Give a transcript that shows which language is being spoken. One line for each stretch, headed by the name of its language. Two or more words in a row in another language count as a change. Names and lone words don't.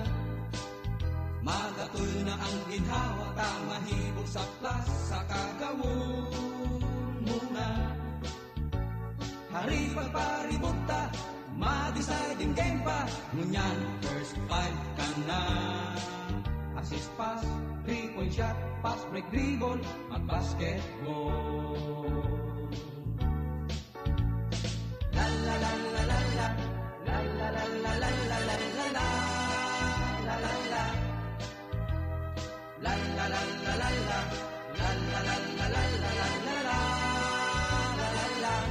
Bikol: Magatul na ang ginhawa, mahibog sa plaza, kagawon muna. Hari pagparibota, ma-
English: deciding game
Bikol: pa, ngunyan
English: first five
Bikol: ka na.
English: Assist pass, 3-point shot, pass break dribble,
Bikol: mag-basketball. La la la la la la, la la la la la la la la la. La la la la la la, la la la la la la la la la la la.